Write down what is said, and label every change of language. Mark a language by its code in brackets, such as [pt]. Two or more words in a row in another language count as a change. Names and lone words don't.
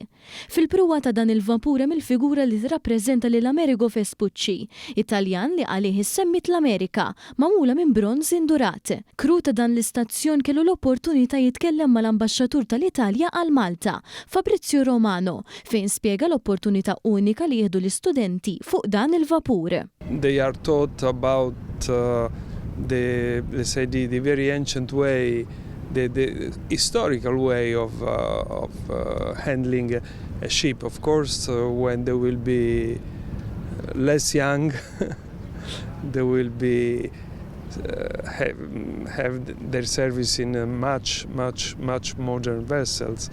[mt] Fil-pruwa ta' dan il-vapur hemm il-figura li tirrappreżenta lil Amerigo Vespucci, Italjan li għalih issemmit l-Amerika, magħmula minn bronż indurat. Kru ta' dan l-istazzjon kellu l-opportunità jitkellem mal-ambaxxatur tal-Italja għal Malta, Fabrizio Romano, fejn spjega l-opportunità unika li jieħdu l-istudenti fuq dan il-vapur. [en] They are taught about the very ancient way, the historical way of handling a ship. Of course, when they will be less young, they will be have their service in much modern vessels.